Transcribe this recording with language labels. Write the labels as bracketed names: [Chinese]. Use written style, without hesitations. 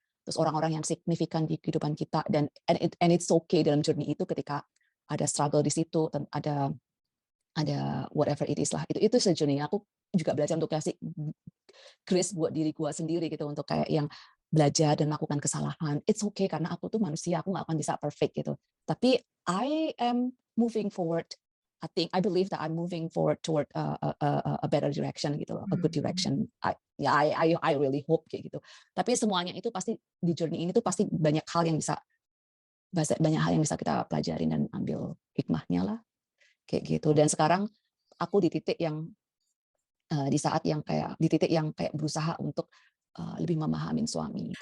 [Indonesian] Terus orang-orang yang signifikan di kehidupan kita dan [English] and it's okay [Indonesian] dalam journey itu ketika ada struggle di situ, ada [English] whatever it is [Indonesian] lah. Itu se-journey aku juga belajar untuk kasih grace buat diri gua sendiri gitu untuk kayak yang belajar dan melakukan kesalahan. [English] It's okay [Indonesian] karena aku tuh manusia, aku nggak akan bisa perfect gitu. [English] Tapi I am moving forward. I believe that I'm moving forward toward a better direction [Indonesian] gitu loh, [English] a good Mhm, direction. I really hope [Indonesian] kayak gitu. Tapi semuanya itu pasti di journey ini tuh pasti banyak hal yang bisa kita pelajarin dan ambil hikmahnya lah kayak gitu. Dan sekarang aku di saat yang kayak di titik yang kayak berusaha untuk lebih memahamin suami